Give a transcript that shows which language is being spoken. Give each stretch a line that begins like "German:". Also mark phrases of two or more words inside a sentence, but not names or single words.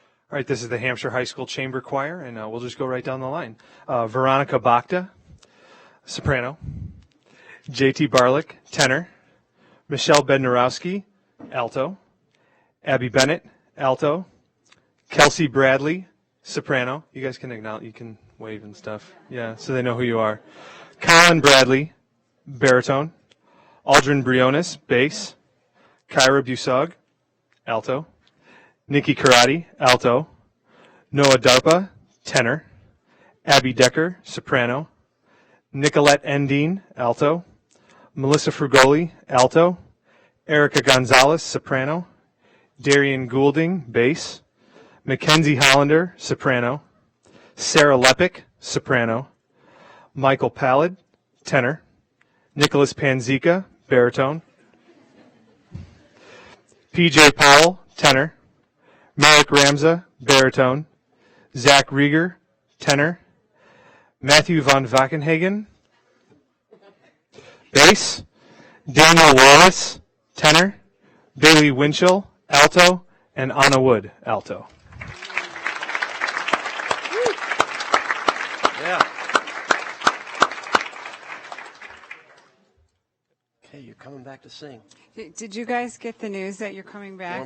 English: All right, this is the Hampshire High School Chamber Choir, and we'll just go right down the line. Veronica Bakhta, soprano. J.T. Barlick, tenor. Michelle Bednarowski, alto. Abby Bennett, alto. Kelsey Bradley, soprano. You guys can acknowledge, you can wave and stuff. Yeah, so they know who you are. Colin Bradley, baritone. Aldrin Briones, bass. Kyra Busog, alto. Nikki Karate, alto. Noah Darpa, tenor. Abby Decker, soprano. Nicolette Endine, alto. Melissa Frugoli, alto. Erica Gonzalez, soprano. Darian Goulding, bass. Mackenzie Hollander, soprano. Sarah Lepic, soprano. Michael Pallid, tenor. Nicholas Panzica, baritone. PJ Powell, tenor. Merrick Ramza, baritone. Zach Rieger, tenor. Matthew von Wackenhagen, bass. Daniel Wallace, tenor. Bailey Winchell, alto. And Anna Wood, alto. Yeah. Okay, you're coming back to sing. Did you guys get the news that you're coming back in